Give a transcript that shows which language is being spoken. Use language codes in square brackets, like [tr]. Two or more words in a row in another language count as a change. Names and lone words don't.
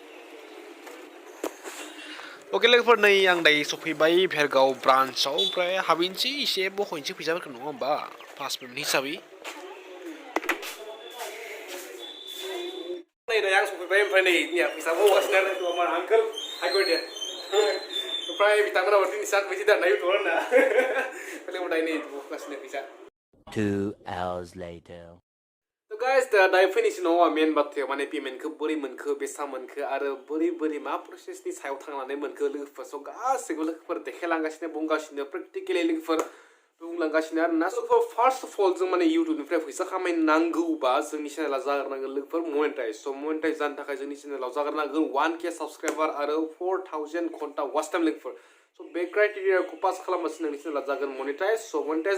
[brx] ओके लोगोफोर नै आं दायो सफैबाय भेरगाव ब्रान्चआव ओमफ्राय हाबहैनोसै एसे बख'नोसै फैसाफोरखौ नङा होमबा 5 मिनिट हिसाबै नै दायो आं सफैबाय ओमफ्राय नै जोंनिया फैसा बख'गासिनो आरो आंनि आंकोल हाइगोर दे ओमफ्राय बिथांमोनाबो दिनैसो आंखौ फैसा दाना इउटुबार होनना लोगोफोर दायो नै बख'गासिनो फैसा [en] 2 hours later. So guys, [brx] दायो फैनोसै नङा मेन बाथ्रायाव माने पेमेन्टखौ बोरै मोनखो बेसां मोनखो आरो बोरै मा प्रसेसनि सायाव थांनानै मोनखो लोगोफोर स गासैबो लोगोफोर देखायलांगासिनो बुंगासिनो प्रेक्टिकेलि लोगोफोर बुंलांगासिनो आरोना स [en] first of all [brx] जों माने इउटुबनिफ्राय फैसा खामायनांगौबा जोंनि चेनेला जाग्रोनांगोन लोगोफोर [en] monetize so monetize [brx] जानो थाखाय जोंनि चेनेलाव जाग्रोनांगोन 1K साबस्क्राइबार आरो 4000 घन्टा [en] watch time [brx] लोगोफोर स बे क्राइटेरियाखौ पास खालामबासो नोंनि चेनेला जागोन [en] monetize so monetize